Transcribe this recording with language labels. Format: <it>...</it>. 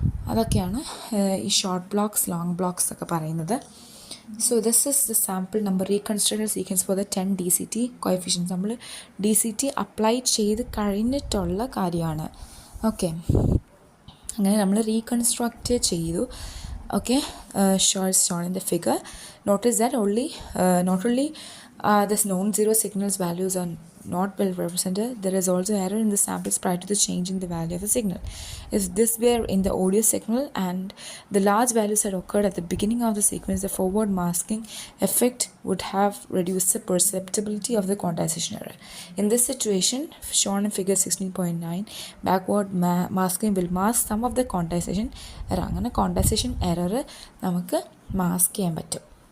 <ml>അതൊക്കെയാണ് ഈ short blocks, long blocks ഒക്കെ പറയുന്നത്.</ml> <en>So this is the sample number reconstructed sequence for the 10 DCT coefficients.</en> <ml>നമ്മൾ DCT apply ചെയ്ത് കഴിഞ്ഞിട്ടുള്ള കാര്യമാണ്. ഓക്കെ, അങ്ങനെ നമ്മൾ റീകൺസ്ട്രക്റ്റ് ചെയ്തു.</ml> <en>Okay, shown in the figure. Notice that not only this non-zero signals values are not well represented, there is also error in the samples prior to the changing the value of the signal. If this were in the audio signal and the large values had occurred at the beginning of the sequence, the forward masking effect would have reduced the perceptibility of the quantization error. In this situation, shown in figure 16.9, backward masking will mask some of the quantization error.</en> <ml>അങ്ങനെ quantization error നമുക്ക് mask ചെയ്യാൻ പറ്റും.</ml>